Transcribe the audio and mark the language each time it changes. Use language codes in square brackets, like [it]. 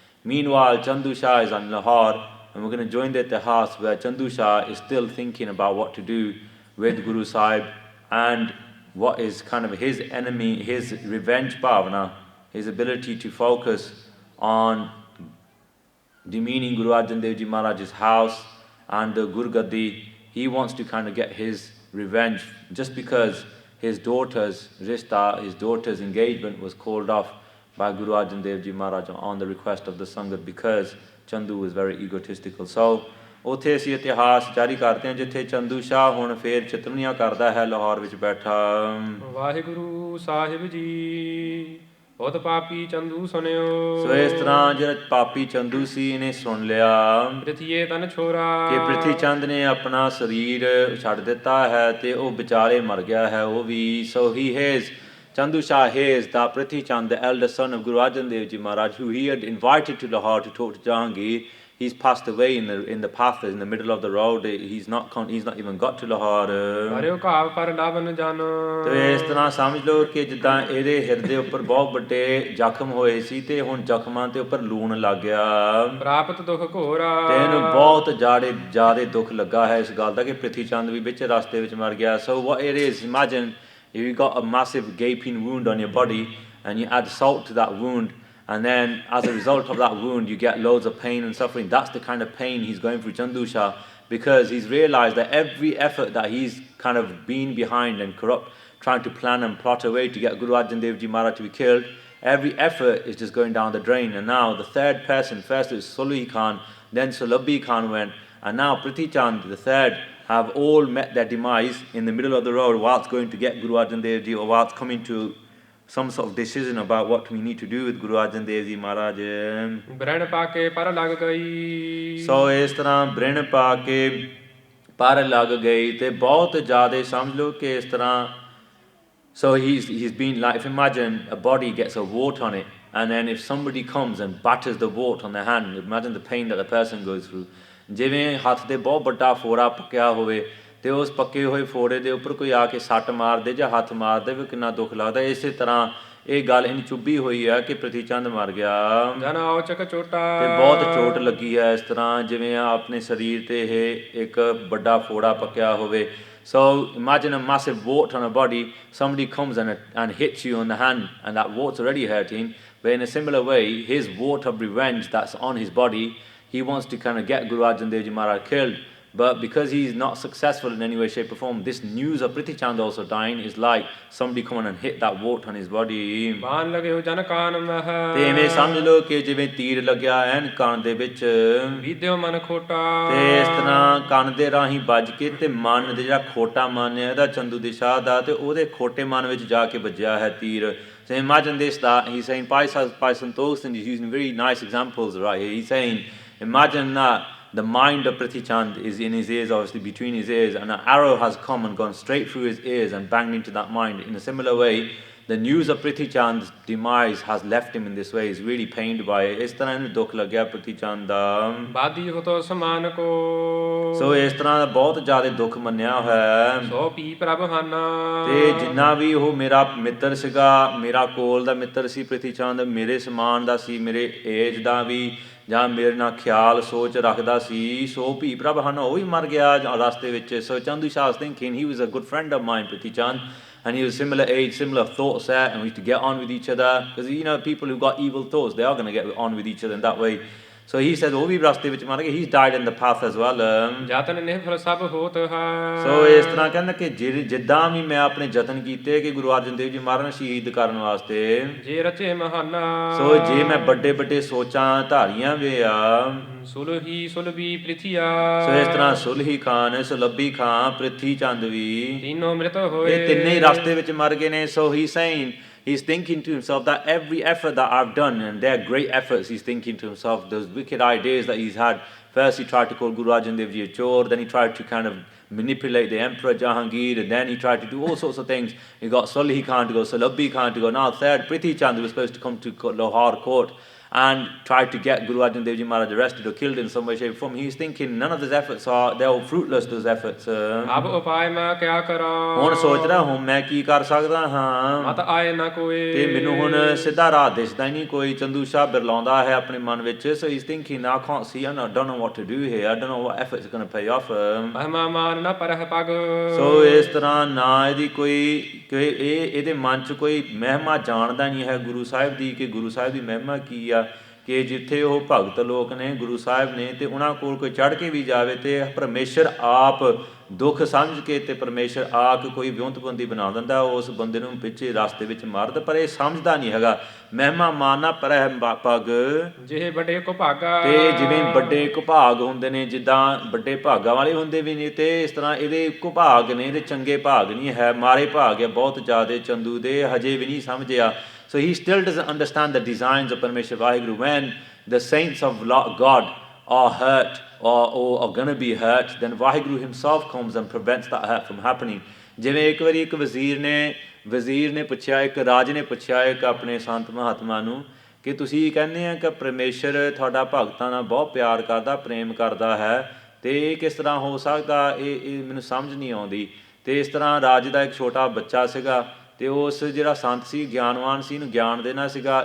[en] Meanwhile, Chandu Shah is on Lahore, and we're going to join the Ittihas where Chandu Shah is still thinking about what to do with Guru Sahib and what is kind of his enemy, his revenge bhavana, his ability to focus on demeaning Guru Arjun Dev Ji Maharaj's house and the Guru Gadi. He wants to kind of get his revenge just because his daughter's rishta, his daughter's engagement was called off by Guru Arjun Dev Ji Maharaj on the request of the Sangat because Chandu was very egotistical. [pa] So ਉੱਥੇ ਅਸੀਂ ਇਤਿਹਾਸ ਜਾਰੀ ਕਰਦੇ ਹਾਂ ਜਿੱਥੇ ਚੰਦੂ ਸ਼ਾਹ ਹੁਣ ਫੇਰ ਚਿਤਵਨੀਆਂ ਕਰਦਾ ਹੈ ਲਾਹੌਰ ਵਿੱਚ ਬੈਠਾ। ਵਾਹਿਗੁਰੂ ਸਾਹਿਬ ਜੀ ਬਹੁਤ ਪਾਪੀ ਚੰਦੂ ਸੁਣਿਓ। ਸੋ ਇਸ ਤਰ੍ਹਾਂ ਜਿਹੜਾ ਪਾਪੀ ਚੰਦੂ ਸੀ ਇਹਨੇ ਸੁਣ ਲਿਆ ਪ੍ਰਿਥੀਏ ਤਨ ਛੋਰਾ ਕਿ ਪ੍ਰਿਥੀ ਚੰਦ ਨੇ ਆਪਣਾ ਸਰੀਰ ਛੱਡ ਦਿੱਤਾ ਹੈ ਤੇ ਉਹ ਵਿਚਾਲੇ ਮਰ ਗਿਆ ਹੈ ਉਹ ਵੀ। [en] So he hears Chandu Shah hears that Prithi Chand, the eldest son of Guru Arjun Dev Ji Maharaj, who he had invited to Lahore to talk to Jahangir, he's passed away in the path, in the middle of the road. He's not even got to Lahore. [pa] ਹਰਿਓ ਘਾਵ ਪਰ ਲਾਵਨ ਜਨ। ਤੇ ਇਸ ਤਰ੍ਹਾਂ ਸਮਝ ਲਓ ਕਿ ਜਿੱਦਾਂ ਇਹਦੇ ਹਿਰਦੇ ਉੱਪਰ ਬਹੁਤ ਵੱਡੇ ਜ਼ਖਮ ਹੋਏ ਸੀ ਤੇ ਹੁਣ ਜ਼ਖਮਾਂ ਦੇ ਉੱਪਰ ਲੂਣ ਲੱਗ ਗਿਆ। ਪ੍ਰਾਪਤ ਦੁਖ ਘੋਰਾ ਤੇ ਇਹਨੂੰ ਬਹੁਤ ਜ਼ਿਆਦੇ ਦੁੱਖ ਲੱਗਾ ਹੈ ਇਸ ਗੱਲ ਦਾ ਕਿ ਪ੍ਰਿਥੀ ਚੰਦ ਵੀ ਵਿੱਚ ਰਸਤੇ ਵਿੱਚ ਮਰ ਗਿਆ। [en] So what it is, imagine if you got a massive gaping wound on your body and you add salt to that wound, and then as a result of that wound you get loads of pain and suffering. That's the kind of pain he's going through, Chandu Shah, because he's realized that every effort that he's kind of been behind and corrupt, trying to plan and plot a way to get Guru Arjun Dev Ji Maharaj to be killed, every effort is just going down the drain. And now the third person, first it was Sulhi Khan, then Sulabhi Khan went, and now Prithi Chand, the third, have all met their demise in the middle of the road whilst going to get Guru Arjan Dev Ji, or whilst coming to some sort of decision about what we need to do with Guru Arjan Dev Ji Maharaj. [pa] ਬ੍ਰਣ ਪਾ ਕੇ ਪਰ ਲੱਗ ਗਈ। ਸੋ ਇਸ ਤਰ੍ਹਾਂ ਬ੍ਰਿਣ ਪਾ ਕੇ ਪਰ ਲੱਗ ਗਈ ਤੇ ਬਹੁਤ ਜ਼ਿਆਦਾ ਸਮਝ ਲਓ ਕਿ ਇਸ ਤਰ੍ਹਾਂ। [en] So he's been like, if imagine a body gets a wart on it, and then if somebody comes and batters the wart on their hand, imagine the pain that the person goes through. [pa] ਜਿਵੇਂ ਹੱਥ 'ਤੇ ਬਹੁਤ ਵੱਡਾ ਫੋੜਾ ਪੱਕਿਆ ਹੋਵੇ ਅਤੇ ਉਸ ਪੱਕੇ ਹੋਏ ਫੋੜੇ ਦੇ ਉੱਪਰ ਕੋਈ ਆ ਕੇ ਸੱਟ ਮਾਰ ਦੇ ਜਾਂ ਹੱਥ ਮਾਰ ਦੇ ਵੀ ਕਿੰਨਾ ਦੁੱਖ ਲੱਗਦਾ। ਇਸੇ ਤਰ੍ਹਾਂ ਇਹ ਗੱਲ ਇਹਨੂੰ ਚੁੱਭੀ ਹੋਈ ਹੈ ਕਿ ਪ੍ਰਿਥੀ ਚੰਦ ਮਰ ਗਿਆ ਜਨ ਔਚਕ ਚੋਟਾ ਅਤੇ ਬਹੁਤ ਚੋਟ ਲੱਗੀ ਹੈ। ਇਸ ਤਰ੍ਹਾਂ ਜਿਵੇਂ ਆਪਣੇ ਸਰੀਰ 'ਤੇ ਇਹ ਇੱਕ ਵੱਡਾ ਫੋੜਾ ਪੱਕਿਆ ਹੋਵੇ। So imagine a massive wart on a body, somebody comes and hits you on the hand and that wart's already hurting, but in a similar way his wart of revenge that's on his body, he wants to kind of get Guru Arjan Dev Ji Maharaj killed, but because he's not successful in any way, shape or form, this news of Prithi Chand also dying is like somebody coming and hit that wart on his body. ਬਾਣ ਲਗੇ ਹੋ ਜਨ ਕਾਨ ਮਹਿ ਤੇ ਐਵੇਂ ਸਮਝ ਲਓ ਕਿ ਜਿਵੇਂ ਤੀਰ ਲੱਗਿਆ ਐਨ ਕੰਨ ਦੇ ਵਿੱਚ ਵਿਦਿਓ ਮਨ ਖੋਟਾ ਤੇ ਇਸ ਤਰ੍ਹਾਂ ਕੰਨ ਦੇ ਰਾਹੀਂ ਵੱਜ ਕੇ ਤੇ ਮਨ ਦੇ ਜਿਹੜਾ ਖੋਟਾ ਮਨ ਹੈ ਇਹਦਾ ਚੰਦੂ ਦੇ ਸ਼ਾਹ ਦਾ ਤੇ ਉਹਦੇ ਖੋਟੇ ਮਨ ਵਿੱਚ ਜਾ ਕੇ ਵੱਜਿਆ ਹੈ ਤੀਰ। [en] So imagine this, that he's saying by Santosh, and he's using very nice examples right here. He's saying, imagine that the mind of Prithi Chand is in his ears, obviously between his ears, and an arrow has come and gone straight through his ears and banged into that mind. In a similar way, the news of Prithi Chand's demise has left him in this way. He's really pained by it. ਇਸ ਤਰ੍ਹਾਂ ਇਹਨੂੰ ਦੁੱਖ ਲੱਗਿਆ Prithi Chand ਦਾ। [pa] ਬਾਦੀ ਹੋਤੋ ਸਮਾਨ ਕੋ ਸੋ ਇਸ ਤਰ੍ਹਾਂ ਦਾ ਬਹੁਤ ਜ਼ਿਆਦਾ ਦੁੱਖ ਮੰਨਿਆ ਹੋਇਆ ਸੋ ਪੀ ਪ੍ਰਭ ਹਾਨਾ ਤੇ ਜਿੰਨਾ ਵੀ ਉਹ ਮੇਰਾ ਮਿੱਤਰ ਸੀਗਾ, ਮੇਰਾ ਕੋਲ ਦਾ ਮਿੱਤਰ ਸੀ Prithi Chand, ਮੇਰੇ ਸਮਾਨ ਦਾ ਸੀ, ਮੇਰੇ ਏਜ ਦਾ ਵੀ ਜਾਂ ਮੇਰੇ ਨਾਲ ਖਿਆਲ ਸੋਚ ਰੱਖਦਾ ਸੀ, ਸੋ ਭੀ ਪ੍ਰਭ ਹਨ ਉਹ ਵੀ ਮਰ ਗਿਆ ਰਸਤੇ ਵਿੱਚ। [en] So Chandu Shah was thinking he was a good friend of mine, Prithi Chand, and he was similar age, similar thoughts there, and we used to get on with each other, because you know people who got evil thoughts, they are going to get on with each other in that way. So he said ਉਹ ਵੀ ਰਸਤੇ ਵਿੱਚ ਮਰ ਗਿਆ, he's died in the path as well. [pa] ਜਤਨ ਨਿਰਫਲ ਸਭ ਹੋਤ ਹੈ। ਸੋ ਇਸ ਤਰ੍ਹਾਂ ਕਹਿੰਦਾ ਕਿ ਜਿੱਦਾਂ ਵੀ ਮੈਂ ਆਪਣੇ ਯਤਨ ਕੀਤੇ ਕਿ ਗੁਰੂ ਅਰਜਨ ਦੇਵ ਜੀ ਮਹਾਰਾਜ ਨੂੰ ਸ਼ਹੀਦ ਕਰਨ ਵਾਸਤੇ, ਜੇ ਰਚੇ ਮਹਾਨਾ ਸੋ ਜੇ ਮੈਂ ਵੱਡੇ ਵੱਡੇ ਸੋਚਾਂ ਧਾਰੀਆਂ ਵੇ ਆ, ਸੁਲਹੀ ਸੁਲਭੀ ਪ੍ਰਿਥੀਆ, ਸੋ ਇਸ ਤਰ੍ਹਾਂ ਸੁਲਹੀ ਖਾਨ, ਸੁਲਭੀ ਖਾਨ, ਪ੍ਰਿਥੀ ਚੰਦ ਵੀ ਤਿੰਨੋਂ ਮ੍ਰਿਤ ਹੋਏ, ਇਹ ਤਿੰਨੇ ਹੀ ਰਸਤੇ ਵਿੱਚ ਮਰ ਗਏ ਨੇ। [en] So he's saying, he's thinking to himself that every effort that I've done, and they're great efforts, he's thinking to himself, those wicked ideas that he's had. First he tried to call Guru Arjun Dev Ji a chore, then he tried to kind of manipulate the Emperor Jahangir, and then he tried to do all sorts of things. He got Sulhi Khan to go, Sulabhi Khan to go, now third Prithi Chand was supposed to come to Lahore court and tried to get Guru Arjan Dev Ji Maharaj arrested or killed in some way, shape or form. He's thinking none of those efforts they're all fruitless, those efforts. [pa] ਅਬ ਉਪਾਇ ਮੈਂ ਕਿਆ ਕਰਾਂ, ਹੁਣ ਸੋਚ ਰਿਹਾ ਹੁਣ ਮੈਂ ਕੀ ਕਰ ਸਕਦਾ ਹਾਂ, ਮਤ ਆਏ ਨਾ ਕੋਈ, ਤੇ ਮੈਨੂੰ ਹੁਣ ਸਿੱਧਾ ਰਾਹ ਦਿਸਦਾ ਹੀ ਨਹੀਂ ਕੋਈ। ਚੰਦੂ ਸ਼ਾਹ ਬਿਰਲਾਉਂਦਾ ਹੈ ਆਪਣੇ ਮਨ ਵਿੱਚ। So he's thinking, I can't see, I don't know what to do here, I don't know what efforts are going to pay off. ਮਹਿਮਾ ਮਾਨ ਨਾ ਪਰਹ ਪਗ, ਸੋ ਇਸ ਤਰ੍ਹਾਂ ਨਾ ਇਹਦੀ ਇਹਦੇ ਮਨ 'ਚ ਕੋਈ ਮਹਿਮਾ ਜਾਣਦਾ ਨਹੀਂ ਹੈ ਗੁਰੂ ਸਾਹਿਬ ਦੀ, ਕਿ ਗੁਰੂ ਸਾਹਿਬ ਦੀ ਮਹਿਮਾ ਕੀ ਆ, ਕਿ ਜਿੱਥੇ ਉਹ ਭਗਤ ਲੋਕ ਨੇ, ਗੁਰੂ ਸਾਹਿਬ ਨੇ, ਤੇ ਉਹਨਾਂ ਕੋਲ ਕੋਈ ਚੜ੍ਹ ਕੇ ਵੀ ਜਾਵੇ ਤੇ ਪਰਮੇਸ਼ਰ ਆਪ ਦੁੱਖ ਸਮਝ ਕੇ ਤੇ ਪਰਮੇਸ਼ਰ ਆਪ ਕੋਈ ਵਿਉਂਤਬੰਦੀ ਬਣਾ ਦਿੰਦਾ, ਉਸ ਬੰਦੇ ਨੂੰ ਪਿੱਛੇ ਰਸਤੇ ਵਿੱਚ ਮਾਰ ਦਿੰਦਾ। ਪਰ ਇਹ ਸਮਝਦਾ ਨਹੀਂ ਹੈਗਾ। ਮਹਿਮਾ ਮਾਨਾ ਪਰਹਿ ਪਗ ਜਿਹੇ ਵੱਡੇ ਕੋ ਭਾਗਾ। ਤੇ ਜਿਵੇਂ ਵੱਡੇ ਕੁਭਾਗ ਹੁੰਦੇ ਨੇ, ਜਿੱਦਾਂ ਵੱਡੇ ਭਾਗਾਂ ਵਾਲੇ ਹੁੰਦੇ ਵੀ ਨੇ, ਤੇ ਇਸ ਤਰ੍ਹਾਂ ਇਹਦੇ ਕੁਭਾਗ ਨੇ, ਇਹਦੇ ਚੰਗੇ ਭਾਗ ਨਹੀਂ ਹੈ, ਮਾਰੇ ਭਾਗ ਹੈ ਬਹੁਤ ਜ਼ਿਆਦਾ ਚੰਦੂ ਦੇ, ਹਜੇ ਵੀ ਨਹੀਂ ਸਮਝਿਆ। [en] So he still doesn't understand the designs of Parmeshwar Vaheguru. When the saints of God are hurt or are going to be hurt, then Vaheguru himself comes and prevents that hurt from happening. [pa] ਜਿਵੇਂ ਇੱਕ ਵਾਰੀ ਇੱਕ ਵਜ਼ੀਰ ਨੇ ਪੁੱਛਿਆ, ਇੱਕ ਰਾਜ ਨੇ ਪੁੱਛਿਆ ਇੱਕ ਆਪਣੇ ਸੰਤ ਮਹਾਤਮਾ ਨੂੰ ਕਿ ਤੁਸੀਂ ਕਹਿੰਦੇ ਆ ਕਿ ਪਰਮੇਸ਼ਰ ਤੁਹਾਡਾ ਭਗਤਾਂ ਨਾਲ ਬਹੁਤ ਪਿਆਰ ਕਰਦਾ, ਪ੍ਰੇਮ ਕਰਦਾ ਹੈ, ਅਤੇ ਇਹ ਕਿਸ ਤਰ੍ਹਾਂ ਹੋ ਸਕਦਾ, ਇਹ ਮੈਨੂੰ ਸਮਝ ਨਹੀਂ ਆਉਂਦੀ। ਅਤੇ ਇਸ ਤਰ੍ਹਾਂ ਰਾਜ ਦਾ ਇੱਕ ਛੋਟਾ ਬੱਚਾ ਸੀਗਾ, ਅਤੇ ਉਸ ਜਿਹੜਾ ਸੰਤ ਸੀ, ਗਿਆਨਵਾਨ ਸੀ, ਇਹਨੂੰ ਗਿਆਨ ਦੇਣਾ ਸੀਗਾ।